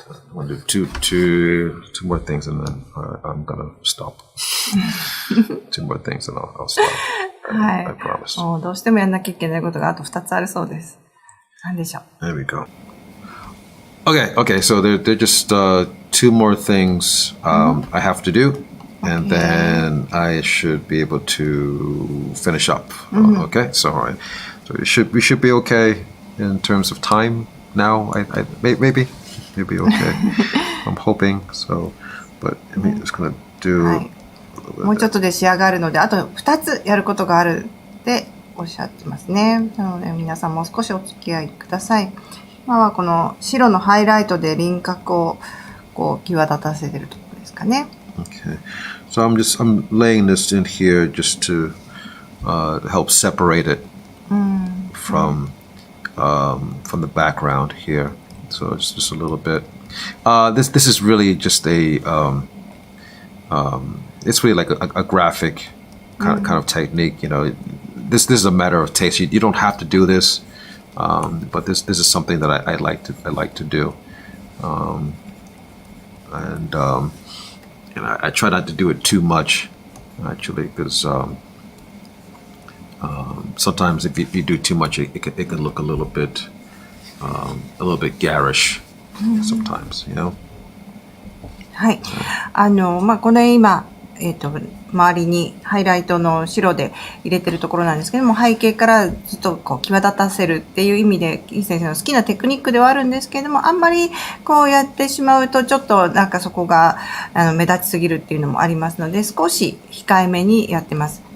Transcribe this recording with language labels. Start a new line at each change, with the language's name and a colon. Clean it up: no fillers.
English: I'm gonna do two more things and then I'm gonna stop. Two more things and I'll stop.
Japanese: はい。
English: I promise.
Japanese: もうどうしてもやんなきゃいけないことがあと2つあるそうです。何でしょう。
English: There we go. Okay. So there are just two more things I have to do. And then I should be able to finish up. Okay, so all right. So we should be okay in terms of time now. Maybe okay. I'm hoping so. But I'm just gonna do.
Japanese: はい。もうちょっとで仕上がるので、あと2つやることがあるっておっしゃってますね。なので皆さんもう少しお付き合いください。今はこの白のハイライトで輪郭をこう際立たせてるところですかね。
English: Okay, so I'm laying this in here just to help separate it from the background here. So it's just a little bit. This is really just a it's really like a graphic kind of technique. You know, this is a matter of taste. You don't have to do this, but this is something that I like to do, and I try not to do it too much, actually, because sometimes if you do too much, it can look a little bit garish sometimes, you know.
Japanese: はい。まあ、この今、周りにハイライトの白で入れてるところなんですけども、背景からずっとこう際立たせるっていう意味で、キー先生の好きなテクニックではあるんですけれども、あんまりこうやってしまうとちょっとなんかそこが目立ちすぎるっていうのもありますので、少し控えめにやってます。